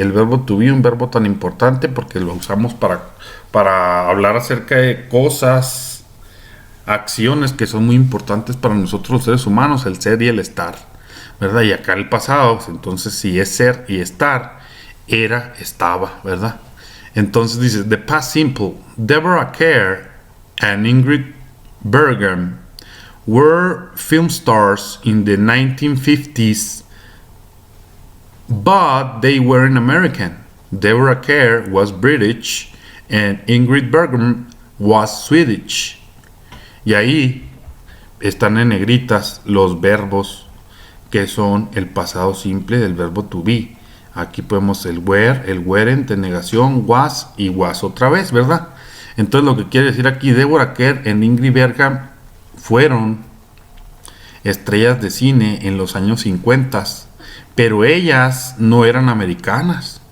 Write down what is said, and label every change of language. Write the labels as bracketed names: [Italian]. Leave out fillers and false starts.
[Spanish] El verbo to be, un verbo tan importante porque lo usamos para hablar acerca de cosas, acciones que son muy importantes para nosotros los seres humanos, el ser y el estar, ¿verdad? Y acá el pasado, entonces si es ser y estar, era, estaba, ¿verdad? Entonces dice, [English] the past simple, Deborah Kerr and Ingrid Bergman were film stars in the 1950s, but they weren't American. Deborah Kerr was British and Ingrid Bergman was Swedish. [Spanish] Y ahí están en negritas los verbos que son el pasado simple del verbo to be. Aquí podemos el were, el weren't, en negación, was y was otra vez, ¿verdad? Entonces lo que quiere decir aquí, Deborah Kerr y Ingrid Bergman fueron estrellas de cine en los años 50, pero ellas no eran americanas.